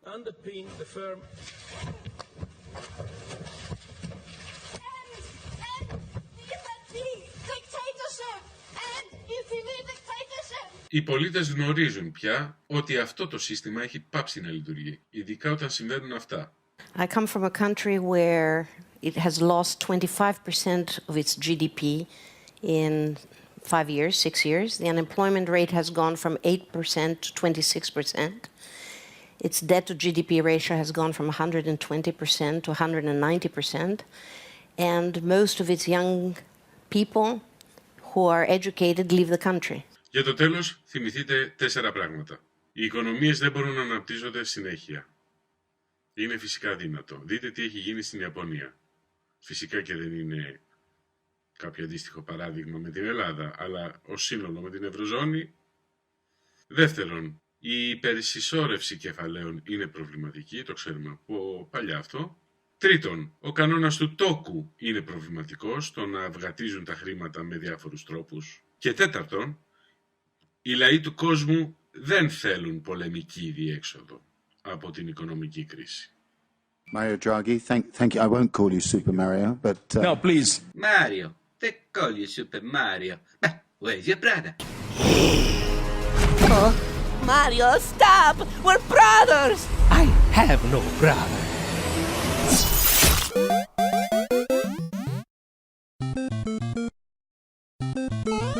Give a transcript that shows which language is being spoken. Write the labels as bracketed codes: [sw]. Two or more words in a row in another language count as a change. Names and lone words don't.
[el] Οι πολίτες γνωρίζουν πια ότι αυτό το σύστημα έχει πάψει να λειτουργεί, ειδικά όταν συμβαίνουν αυτά. [en] I come from a country where it has lost 25% of its GDP in 5 years, 6 years. The unemployment rate has gone from 8% to 26%. Its debt to GDP ratio has gone from 120% to 190%. And most of its young people who are educated leave the country. [el] Για το τέλος, θυμηθείτε 4 πράγματα. Οι οικονομίες δεν μπορούν να αναπτύσσονται συνέχεια. Είναι φυσικά δύνατο. Δείτε τι έχει γίνει στην Ιαπωνία. Φυσικά και δεν είναι κάποιο αντίστοιχο παράδειγμα με την Ελλάδα, αλλά ως σύνολο με την Ευρωζώνη. Δεύτερον, η υπερσυσσόρευση κεφαλαίων είναι προβληματική, το ξέρουμε από παλιά αυτό. Τρίτον, ο κανόνας του τόκου είναι προβληματικός, το να αυγατίζουν τα χρήματα με διάφορους τρόπους. Και τέταρτον, οι λαοί του κόσμου δεν θέλουν πολεμική διέξοδο από την οικονομική κρίση. [en] Mario Draghi, thank you. I won't call you Super Mario, but... No, please. Mario, they call you Super Mario. But where's your brother? Oh, Mario, stop! We're brothers! I have no brother.